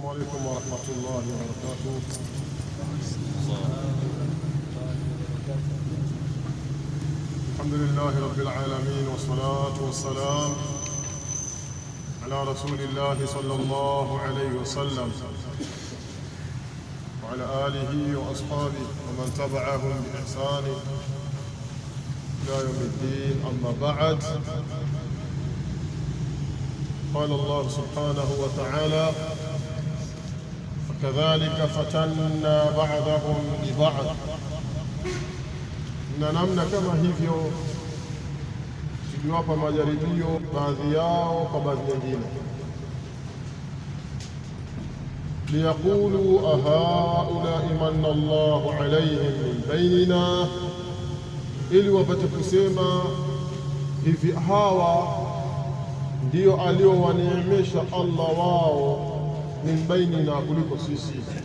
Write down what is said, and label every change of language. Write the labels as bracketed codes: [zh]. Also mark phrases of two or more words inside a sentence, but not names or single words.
[ar] السلام عليكم ورحمة الله وبركاته. الحمد لله رب العالمين والصلاة والسلام على رسول الله صلى الله عليه وسلم وعلى آله وأصحابه ومن تبعهم بإحسان إلى يوم الدين. أما بعد، قال الله سبحانه وتعالى: فكذلك فتنا بعضهم ببعض. [sw] Na namna kama hivyo tuliwapa majaribio baadhi yao kwa baadhi nyingine, [ar] ليقولوا أهؤلاء من الله عليهم من بيننا, [sw] ili wapate kusema hivi hawa ndio aliowaneemesha Allah wao [ar] من بيننا, [sw] kuliko sisi.